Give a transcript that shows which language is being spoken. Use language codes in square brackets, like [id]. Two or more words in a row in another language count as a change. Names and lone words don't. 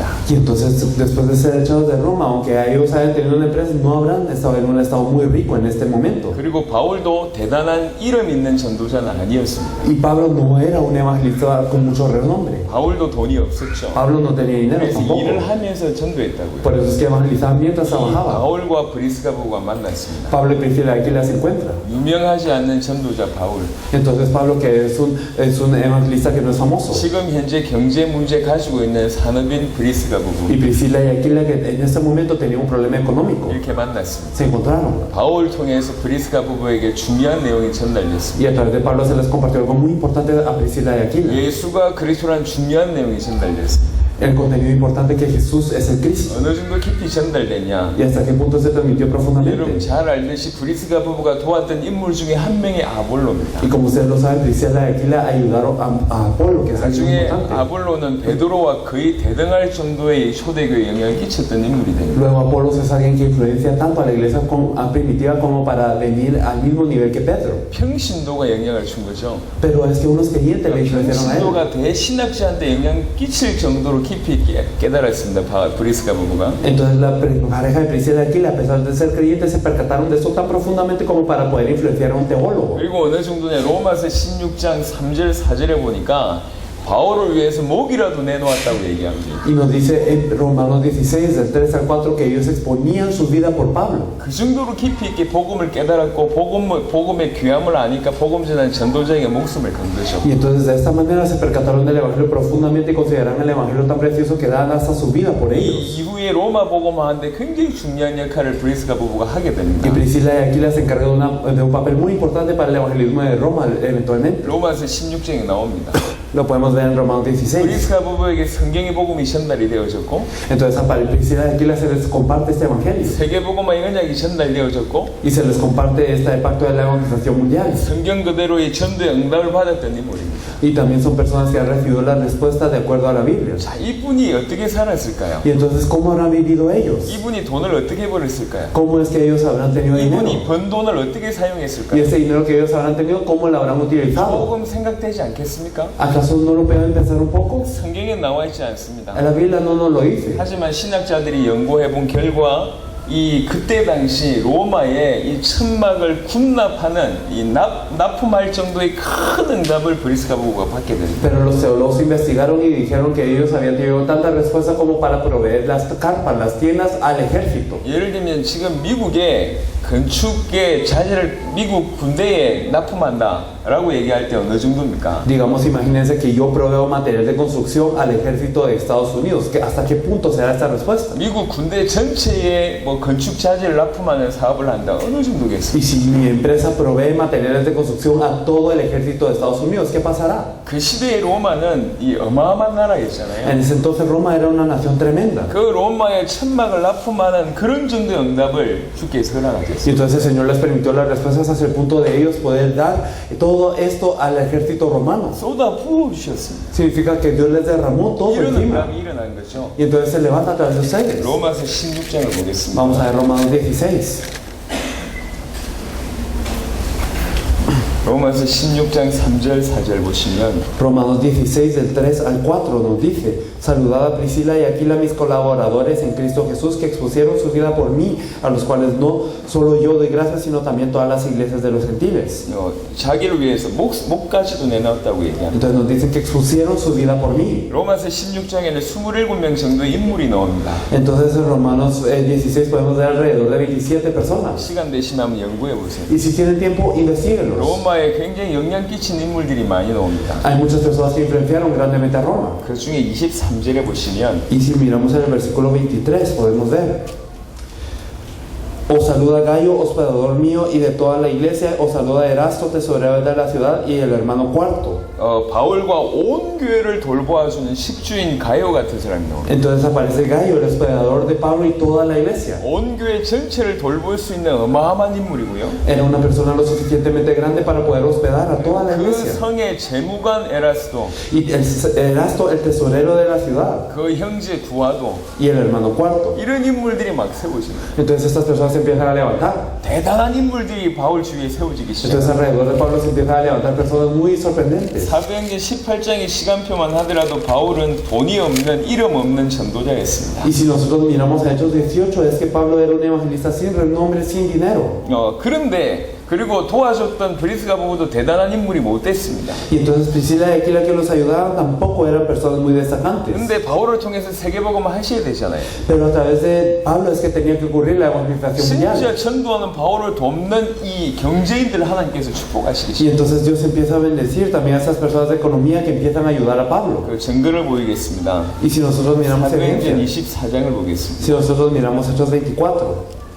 [es] Y entonces, después de ser echados de Roma, aunque ellos hayan tenido una empresa, no habrán estado en un estado muy rico en este momento. [ko] 그리고 바울도 대단한 이름 있는 전도자는 아니었습니다. [es] Y Pablo no era un evangelista con mucho renombre. [ko] 바울도 돈이 없었죠. [es] Pablo no tenía dinero [ko] 그래서 [es] tampoco. [ko] 일을 하면서 전도했다고요. [es] Por eso es que evangelizaba mientras trabajaba. [ko] 바울과 브리스가 부부가 만났습니다. [es] Pablo y Priscila aquí las encuentra. [ko] 유명하지 않는 전도자 바울. [es] Entonces Pablo, que es un evangelista que no es famoso. [ko] 지금 현재 경제 문제 가지고 있는 산업인 브리스가 부부. [es] Y Priscila y Aquila, que en este momento tenía un problema económico, [ko] 이렇게 만났습니다. [es] se encontraron. [ko] 바울 통해서 브리스가 부부에게 중요한 내용이 전달됐습니다. [es] Y a través de Pablo se les compartió algo muy importante a Priscila y Aquila. [ko] 예수가 그리스도란 중요한 내용이 전달됐습니다. [es] El contenido importante que Jesús es el Cristo. [ko] 어느 정도 깊이 전달됐냐? [es] ¿Y hasta qué punto se transmitió [ko] 여러분 [es] profundamente? [ko] 잘 알듯이 브리스가 부부가 도왔던 인물 중에 한 명이 아볼로입니다. [es] Y como ustedes lo saben, Priscila y Aquila ayudaron a Apolo, que es alguien [ko] 나중에 [es] importante. [ko] 아볼로는 베드로와 거의 대등할 정도의 초대교회에 영향을 끼쳤던 인물이 됩니다. [es] Luego Apolo es alguien que influencia tanto a la iglesia primitiva como para venir al mismo nivel que Pedro. [ko] 평신도가 영향을 준 거죠. [es] Pero es que unos creyentes le influenciaron a él. [ko] 평신도가 대신학자한테 영향 끼칠 정도로 깊이 깨달았습니다. 브리스가 부부가. [es] Entonces la pareja de Priscila y Aquila, a pesar de ser creyentes, se percataron de esto tan profundamente como para poder influenciar a un teólogo. [ko] 그리고 어느 정도냐 로마서 16장 3절 4절에 보니까 바울을 위해서 목이라도 내놓았다고 얘기합니다. [es] Y nos dice en Romanos 16, del 3 al 4, que ellos exponían su vida por Pablo. [ko] 그 정도로 깊이 있게 복음을 깨달았고 복음의 귀함을 아니까 복음 전하는 전도자에게 목숨을 건 거죠. [es] Y entonces de esta manera se percataron del Evangelio profundamente y consideraron el Evangelio tan precioso que dan hasta su vida por [ko] 이 [es] ellos. [ko] 이후에 로마 복음하는데 굉장히 중요한 역할을 브리스가 부부가 하게 됩니다. [es] Y Priscila y Aquila se encargan de un papel muy importante para el evangelismo de Roma eventualmente. [ko] 로마서 16장에 나옵니다. [es] Lo podemos ver en Romanos 16. [ko] 브리스가 부부에게 성경의 복음이 전달이 되어졌고 [es] Entonces a Priscila y Aquila se les comparte este evangelio [ko] 세계 복음화 언약이 전달되어졌고 [es] y se les comparte este pacto de la evangelización mundial. [ko] 성경 그대로의 전도의 응답을 받았던 인물입니다. [es] Y también son personas que han recibido la respuesta de acuerdo a la Biblia. [ko] 자, 이분이 어떻게 살았을까요? [es] Y entonces, ¿cómo habrán vivido ellos? [ko] 이분이 돈을 어떻게 벌었을까요? [es] ¿Cómo es que ellos habrán tenido dinero? [ko] 이분이 번 돈을 어떻게 [es] Y [ko] 사용했을까요? [es] ese dinero que ellos habrán tenido, ¿cómo lo habrán utilizado? [ko] 조금 생각되지 않겠습니까? [es] ¿Acaso no lo pueden pensar un poco? [ko] 성경에 나와 있지 않습니다. [es] En la Biblia no nos lo dice. [ko] 하지만 신학자들이 연구해 본 결과 이 그때 당시 로마의 이 천막을 군납하는 이 납품할 정도의 큰 응답을 브리스가 부부가 받게 됩니다. [es] Pero los teólogos investigaron y dijeron que ellos habían tenido tanta respuesta como para proveer las carpas, las tiendas al ejército. [ko] 예를 들면 지금 미국의 건축의 자재를 미국 군대에 납품한다라고 얘기할 때 어느 정도입니까? [es] Digamos, imagínense que yo proveo material de construcción al ejército de Estados Unidos. ¿Hasta qué punto será esta respuesta? [ko] 미국 군대 전체에 뭐 건축 자재를 납품하는 사업을 한다. 어느 정도겠습니까? [es] Y si mi empresa provee materiales de construcción a todo el ejército de Estados Unidos, ¿qué pasará? [ko] 그 시대의 로마는 이 어마어마한 나라였잖아요. [es] En ese entonces Roma era una nación tremenda. [ko] 그 로마의 천막을 납품하는 그런 정도의 응답을 주께서 허락하셨어요. [es] Y entonces el Señor les permitió las respuestas hasta el punto de ellos poder dar todo esto al ejército romano. [ko] 쏟아 부어 주셨습니다. [es] Significa que Dios les derramó todo [ko] 이런 [es] encima. [ko] 응답이 일어난 거죠. [es] Y entonces se levanta a través de ustedes. [ko] 로마서 16장을 보겠습니다. [es] Vamos a ver Romanos 16. [ko] 로마서 16장 3절 4절 보시면 [es] Romanos 16 del 3 al 4 nos dice: Saludad a Priscila y Aquila, mis colaboradores en Cristo Jesús, que expusieron su vida por mí, a los cuales no solo yo doy gracias, sino también todas las iglesias de los gentiles. [ko] 자기를 위해서 목까지도 내놨다고 얘기합니다. [es] Entonces nos dicen que expusieron su vida por mí. [ko] 로마서 16장에는 27명 정도의 인물이 나옵니다. [es] Entonces en Romanos 16 podemos ver alrededor de 27 personas. [ko] 시간 되시면 연구해 보세요. [es] Y si tienen tiempo, investiguenlos. [ko] 로마에 굉장히 영향 끼친 인물들이 많이 나옵니다. [es] Hay muchas personas que influenciaron grandemente a Roma. [ko] 그 중에 23절에 보시면 [es] Y si miramos en el versículo 23, podemos ver: Os saluda Gayo, hospedador mío y de toda la iglesia. Os saluda Erasto, tesorero de la ciudad, y el hermano Cuarto. [ko] 바울과 온 교회를 돌보아주는 식주인 가요 같은 사람이 나옵니다. [es] Entonces aparece Gayo, el hospedador de Pablo y toda la iglesia. [ko] 온 교회 전체를 돌볼 수 있는 어마어마한 인물이고요. [es] Era una persona lo suficientemente grande para poder hospedar a toda la [ko] 그 [es] iglesia. [ko] 성의 재무관 에라스도, [es] Y Erasto, el tesorero de la ciudad, [ko] 그 형제 구하도 [es] y el hermano Cuarto. [ko] 이런 인물들이 막 세워집니다. [es] Entonces estas personas se empiezan a levantar. [ko] 대단한 인물들이 바울 주위에 세워지기 [es] Entonces [ko] 시작합니다. [es] alrededor de Pablo se empiezan a levantar personas muy sorprendentes. [ko] 사도행전 18장의 시간표만 하더라도 바울은 돈이 없는 이름 없는 전도자였습니다. [es] Y si nosotros miramos a Hechos 18, es que Pablo era un evangelista sin renombre, sin dinero. [ko] 그런데 그리고 도와줬던 브리스가 부부도 대단한 인물이 못 됐습니다. [es] Y entonces Priscila y Aquila, que los ayudaban, tampoco eran personas muy destacantes. [ko] 근데 바울을 통해서 세계복음을 하셔야 되잖아요. [es] Pero a través de Pablo es que tenía que ocurrir la evangelización [ko] 심지어 [es] mundial. [ko] 전도하는 바울을 돕는 이 경제인들 하나님께서 축복하시기 [es] Y [ko] 시작합니다. [es] entonces Dios empieza a bendecir también a esas personas de economía que empiezan a ayudar a Pablo. [ko] 그 증거를 보이겠습니다. [es] Y si nosotros miramos [ko] 사도행전 [es] evidencia, [ko] 24장을 보겠습니다. [es] si nosotros miramos Hechos 24,